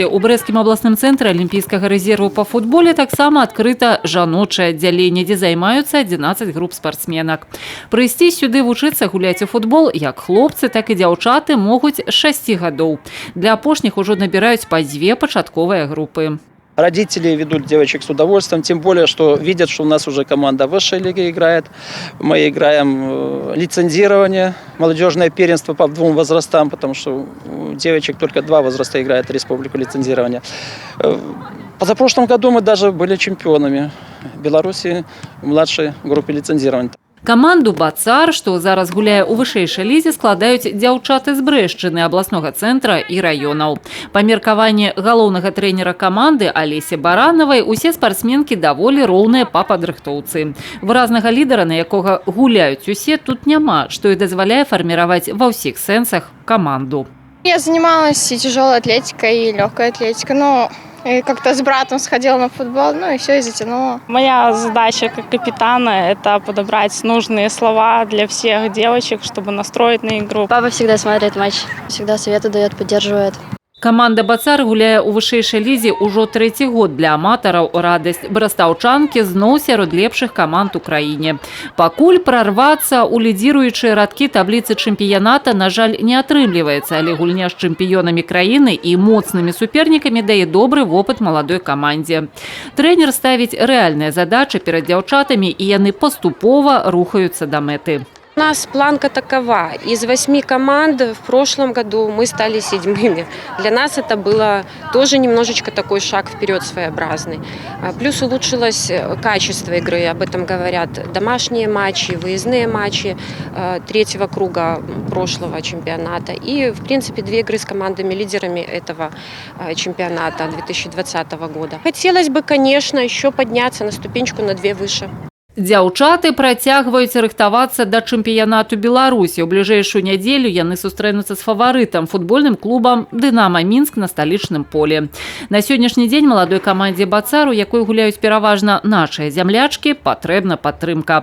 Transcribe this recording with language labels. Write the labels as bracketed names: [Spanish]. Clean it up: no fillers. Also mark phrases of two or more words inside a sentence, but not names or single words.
[Belarusian] У брэсцкім абласным цэнтры алімпійскага рэзерву па футболе таксама адкрыта жаночае аддзяленне, дзе займаюцца 11 груп спартсменак. Прыйсці сюды вучыцца гуляць у футбол як хлопцы, так і дзяўчаты могуць з 6 гадоў. Для апошніх ужо набіраюць па 2 пачатковыя групы. [Russian] Родители ведут девочек с удовольствием, тем более, что видят, что у нас уже команда высшей лиги играет. Мы играем лицензирование, молодежное первенство по 2 возрастам, потому что у девочек только 2 возраста играет республику лицензирования. Позапрошлом году мы даже были чемпионами Беларуси в младшей группе лицензирования. [Belarusian] Каманду «Бацар», што зараз гуляе ў вышэйшай лізе, складаюць дзяўчаты з Брэшчыны, абласнога цэнтра і раёнаў. Па меркаванні галоўнага трэнера каманды Алесі Баранавай, усе спартсменкі даволі роўныя па падрыхтоўцы. Выразнага лідара, на якога гуляюць усе, тут няма, што і дазваляе фарміраваць ва ўсіх сэнсах каманду. [Russian] Я занималась и тяжелой атлетикой, и легкой атлетикой, но как-то с братом сходила на футбол, ну и все, и затянула. Моя задача как капитана – это подобрать нужные слова для всех девочек, чтобы настроить на игру. Папа всегда смотрит матч, всегда советы дает, поддерживает. [Belarusian] Каманда «Бацар» гуляе ў вышэйшай лізе ўжо 3-й год. Для аматараў радасць. Брастаўчанкі зноў сярод лепшых каманд у краіне. Пакуль прарвацца ў лідзіруючыя радкі табліцы чэмпіяната, на жаль, не атрымліваецца, але гульня з чэмпіёнамі краіны і моцнымі супернікамі дае добры вопыт маладой камандзе. Трэнер ставіць рэальныя задачы перад дзяўчатамі, і яны паступова рухаюцца да мэты. [Russian] У нас планка такова. Из 8 команд в прошлом году мы стали 7-ми. Для нас это было тоже немножечко такой шаг вперед своеобразный. Плюс улучшилось качество игры, об этом говорят домашние матчи, выездные матчи 3-го круга прошлого чемпионата. И, в принципе, 2 игры с командами-лидерами этого чемпионата 2020 года. Хотелось бы, конечно, еще подняться на ступенечку на 2 выше. [Belarusian] Дзяўчаты працягваюць рыхтавацца да чэмпіянату Беларусі. У бліжэйшую нядзелю яны сустрэнуцца з фаварытам, футбольным клубам «Дынама Мінск» на сталічным поле. На сённяшні дзень маладой камандзе «Бацар», у якой гуляюць пераважна нашыя зямлячкі, патрэбна падтрымка.